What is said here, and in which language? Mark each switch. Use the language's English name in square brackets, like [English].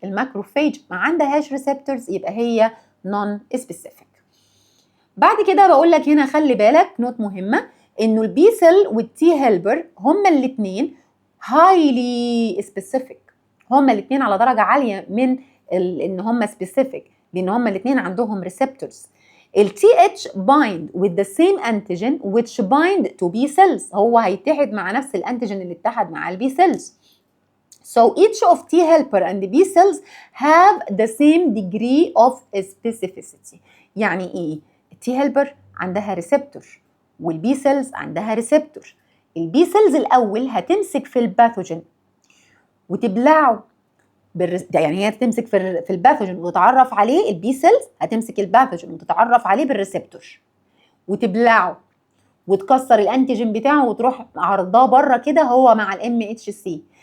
[Arabic] الماكروفاج ما عندهاش ريسبتورز يبقى هي نون سبيسيفيك. بعد كده بقول لك هنا خلي بالك نوت مهمه، انه البي سيل والتي هيلبر هما الاثنين هايلي سبيسيفيك، هما الاثنين على درجه عاليه من ان هما سبيسيفيك، لان هما الاثنين عندهم ريسبتورز. ال [English] TH bind with the same antigen which bind to B cells، [Arabic] هو هيتحد مع نفس الانتيجين اللي اتحد مع البي cells. [English] So each of T helper and B cells have the same degree of specificity. [Arabic] يعني ايه؟ T helper عندها ريسبتور والبي cells عندها ريسبتور. البي cells الاول هتمسك في الباثوجين وتبلعه يعني هي تمسك في الباثوجين وتتعرف عليه. البي سيلز هتمسك الباثوجين وتتعرف عليه بالريسبتور وتبلعه وتكسر الانتيجين بتاعه وتروح عرضاه بره كده هو مع الام اتش سي.